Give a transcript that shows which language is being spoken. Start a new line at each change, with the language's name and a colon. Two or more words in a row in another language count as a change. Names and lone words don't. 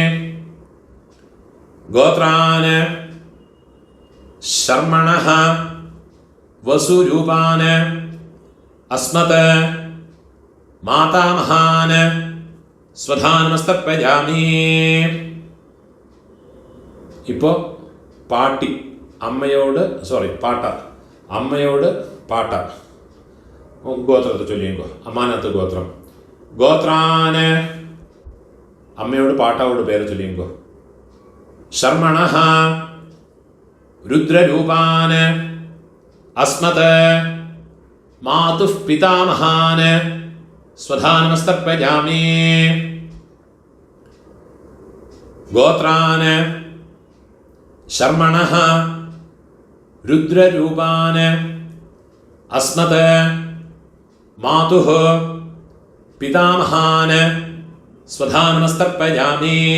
Sanskrit: गोत्रान् शर्मणः वसुरूपान् अस्मत् मातामहान् स्वधानमस्तर्पयामि.
Malayalam: ഇപ്പോൾ പാട്ടി അമ്മയോട് പാട്ട അമ്മയോട് പാട്ട ഗോത്രത്തെ ചൊല്ലിയെങ്കോ. അമ്മാനത്ത് ഗോത്രം. ഗോത്രാന് അമ്മയോട് പാട്ടാവോട് പേര് ചൊല്ലിയെങ്കോ.
Sanskrit: ശർമ്മണഃ रुद्ररूपान् अस्मत् मातुः पितामहान् स्वधानमस्तर्पयामि. गोत्रान् शर्मणः रुद्ररूपान् अस्मत् मातुः पितामहान् स्वधानमस्तर्पयामि.